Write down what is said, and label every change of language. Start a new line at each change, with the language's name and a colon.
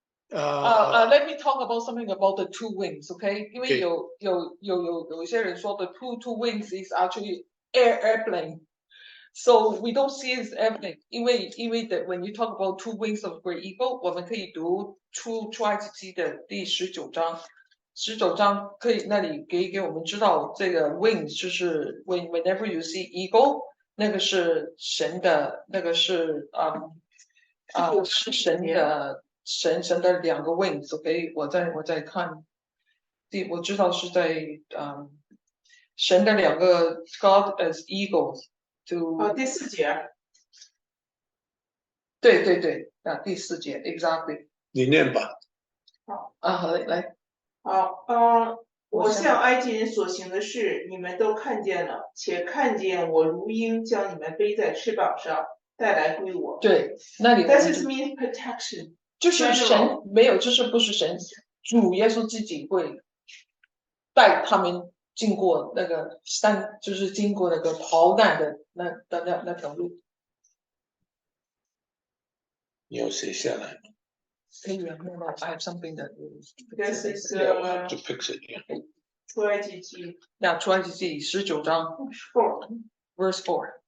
English: Let me talk about something about the 2 wings, okay?
Chinese: 因为
English: Okay.
Chinese: 有一些人说
English: the two wings is actually airplane. So we don't see it as airplane.
Chinese: 因为
English: when you talk about 2 wings of great eagle,
Chinese: 我们可以读出埃及记的第19章。 19章可以那里给我们知道这个 wings 就是
English: whenever you see eagle，
Chinese: 那个是神的，那个是是神的神的2个 wings。
English: OK，
Chinese: 我在看，我知道是在神的2个
English: God as eagles。
Chinese: 第4节。对，第4节 exactly。你念吧。好。好嘞，来。好，我向埃及人所行的事，你们都看见了，且看见我如鹰将你们背在翅膀上，带来归我。对，那里
English: That is mean protection。
Chinese: 就是神没有，就是不是神，主耶稣自己会带他们经过那个山，就是经过那个逃难的那条路。你要写下来。可以啊，那
English: I have something that This is to fix it. Yeah.
Chinese: 出埃及记。那出埃及记19章
English: verse 4。